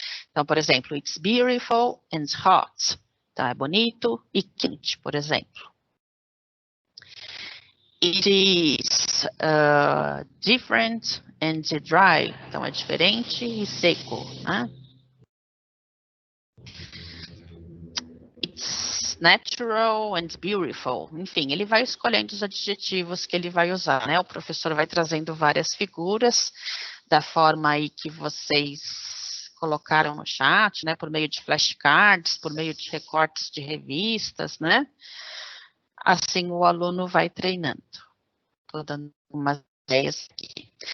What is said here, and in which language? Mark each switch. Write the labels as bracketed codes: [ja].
[pt] Então, por exemplo, [en] it's beautiful and hot. [pt] Então, é bonito e quente, por exemplo. [en] It is different and dry. [pt] Então, é diferente e seco, né? [en] It's natural and beautiful. [pt] Enfim, ele vai escolhendo os adjetivos que ele vai usar, né? O professor vai trazendo várias figuras da forma aí que vocês colocaram no chat, né? Por meio de flashcards, por meio de recortes de revistas, né? Assim o aluno vai treinando. Estou dando umas ideias aqui.